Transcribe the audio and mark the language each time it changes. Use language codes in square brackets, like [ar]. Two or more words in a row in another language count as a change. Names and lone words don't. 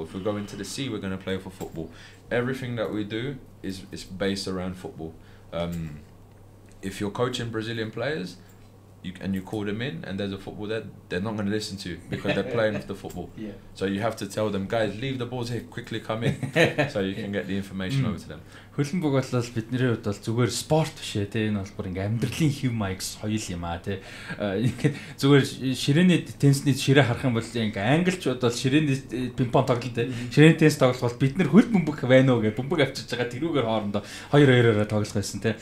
[en] If we go into the sea, we're gonna play with a football. Everything that we do is based around football. If you're coaching Brazilian players, you call them in and there's a football there, they're not going to listen to you because they're playing with the football. Yeah. So you have to tell them, guys, leave the balls here, quickly come in, so you can get the information over to them. [mn] Хөлбөмбөг бол бидний хувьд бол зүгээр спорт биш ээ те, энэ бол бүр ингээм амьдралын хэв маяг соёл юм аа те. Ингээд зүгээр ширээний теннисний ширээ харах юм бол ингээ англичууд бол ширээний пинг-понг тоглолт те. Ширээний теннис тоглох бол бид нар хөлбөмбөг байна уу гэж бөмбөг авчиж байгаа тэрүүгээр хоорондоо 2-2-ороо тоглох байсан те.